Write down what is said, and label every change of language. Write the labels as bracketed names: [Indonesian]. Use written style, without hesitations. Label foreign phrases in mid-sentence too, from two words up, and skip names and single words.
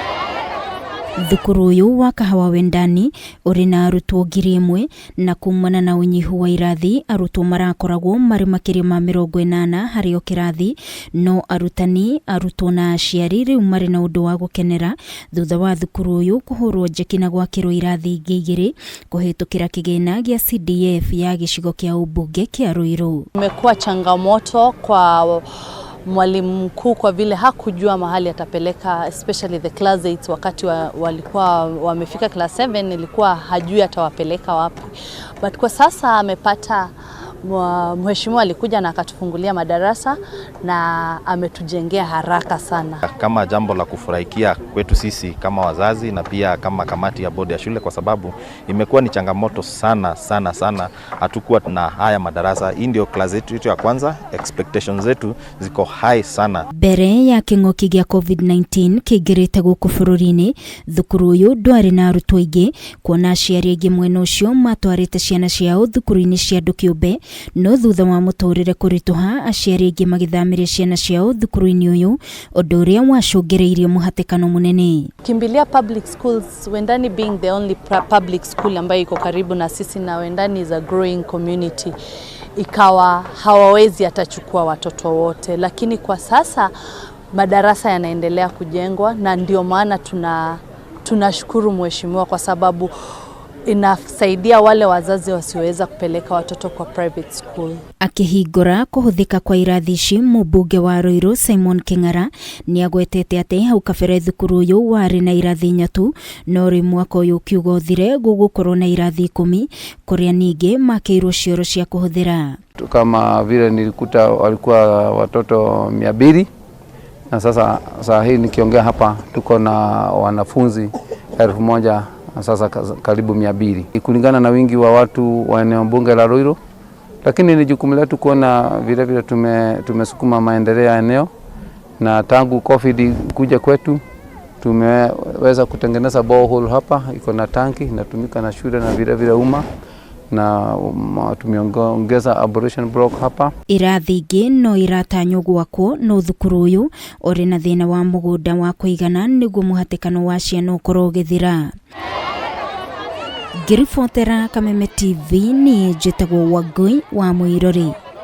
[Kikuyu] Thukuru ũyũ wa Kahawa Wendani ũrĩ na arutwo 1,000 na kumana na ũnyihu wa irathi arutwo marakoragwo marĩ makĩria ma 80 harĩ o kĩrathi, no arutani, arutwo na aciari rĩu marĩ na ũndũ wa gũkenera thutha wa thukuru ũyũ kũhũrwo njeki na gwakĩrwo irathi ingĩ 2 kũhĩtũkĩra kĩgĩna gĩa CDF ya gĩcigo kĩa ũmbunge kĩa Ruiru. [Swahili] Imekuwa changamoto kwa mwalimu mkuu kwa vile hakujua mahali atapeleka [English] especially the class 8 [Swahili] wakati walikuwa wamefika [English] class 7 [Swahili] ilikuwa hajui atawapeleka wapi, but kwa sasa amepata mheshimiwa alikuja na akatufungulia madarasa na ametujengea haraka sana. Kama jambo la kufurahikia kwetu sisi kama wazazi na pia kama kamati ya bodi ya shule, kwa sababu imekuwa ni changamoto sana hatukuwa na haya madarasa. Hii ndio class yetu ya kwanza, expectations zetu ziko high sana. [Kikuyu] Mbere ya kĩng'ũki gĩa COVID-19 kĩingĩrĩte gũkũ bũrũri-inĩ, thukuru ũyũ ndwarĩ na arutwo aingĩ kuona aciari aingĩ mwena ũcio matwarĩte ciana ciao thukuru-inĩ cia andũ kĩũmbe, no thutha wa mũtũrĩre kũritũha aciari aingĩ magĩthamĩria ciana ciao thukuru-inĩ ũyũ, ũndũ ũrĩa wacũngĩrĩirie mũhatĩkano mũnene. [English] Kimbilia public schools, Wendani being the only public school [Swahili] ambayo iko karibu na sisi na [English] Wendani is a growing community, [Swahili] ikawa hawawezi atachukua watoto wote, lakini kwa sasa madarasa yanaendelea kujengwa na ndio maana tunashukuru mheshimiwa kwa sababu inasaidia wale wazazi wasioweza kupeleka watoto kwa [English] private school. [Kikuyu] Akihingũra kũhũthĩka kwa irathi ici, mũmbunge wa Ruiru Simon Kĩng'ara nĩagwetete atĩ hau kabere thukuru ũyũ warĩ na irathi 4 tu, no rĩu mwaka ũyũ ũkiuga ũthire gũgũkorwo na irathi 10 kũrĩa ningĩ makĩirwo cioro cia kũhũthĩra. [Swahili] Kama vile nilikuta walikuwa watoto 200 na sasa hii nikiongea hapa tuko na wanafunzi 1000 sasa karibu 200 kulingana na wingi wa watu wa eneo bunge la Ruiru, lakini ni jukumu letu kuona vile tumesukuma maendeleo ya eneo, na tangu COVID kuja kwetu tumeweza kutengeneza borehole hapa, iko na tanki inatumika na shule na vile umma, na tumeongeza [English] abortion block [Swahili] hapa. [Kikuyu] Irathi ingĩ no iratanywo gwakwo, no thukuru ũyũ ũrĩ na thĩna wa mũgũnda wa kũigana nĩguo mũhatĩkano wa ciana ũkorwo ũgĩthira. Ngĩribotera Kameme TV, niĩ njĩtagwo Wangui wa Mũirori.